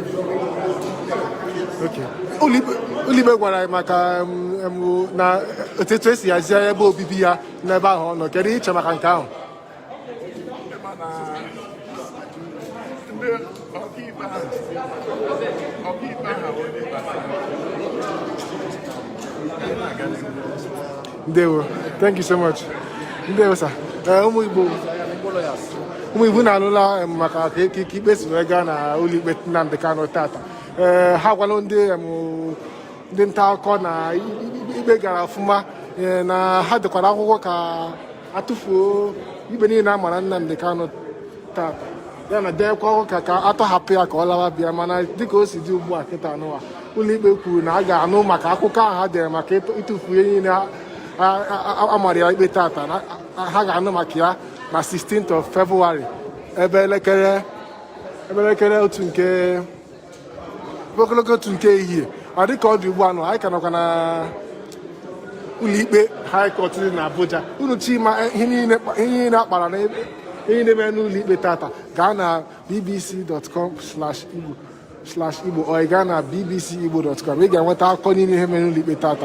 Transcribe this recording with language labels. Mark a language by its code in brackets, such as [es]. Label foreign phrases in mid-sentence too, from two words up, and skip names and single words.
[ig] ụlọikpe gwara anyị maka na otu esi hazie ebe obibi ya n'ebe ahụ ọ nọ. Kedu ihe iche maka nke ahụ? ndị ọkaikpe ahụ Ndewo. [en] Thank you so much. [ig] Ndewo, sir. Ụmụ Igbo na-alụla maka ka ikpe si wee gaa na ụlọikpe Nnamdi Kanu tata. Ha gwala ndị nta akụkọ na ikpe gara ọfụma na ha dekwara akwụkwọ ka atụfuo ikpe niile a mara Nnamdi Kanu tata ya na dekwa akwụkwọ ka atọhapụ ya ka ọ lawa bịa, mana dịka o si dị ugbu a kịta n'ụwa ụlọikpe kwuru na a ga-anụ maka akụkọ ahụ ha dere maka ịtụfu ihe niile amara ya ikpe tata ha ga-anụ maka ya na [en] 16th of February [ig] ebe elekere ogologo otu nke ehihie. Ọ dịka ọ dị ugbu a nọ anyị ka nọkwa na ụlọikpe High Court dị na Abuja. Unu chima ihe niile akpara na ihe na-eme n'ụlọikpe tata gaa na bbc.com/igbo ọ gaa na bbcigbo.com ị ga-enweta akụkọ niile ihe mere n'ụlọikpe tata.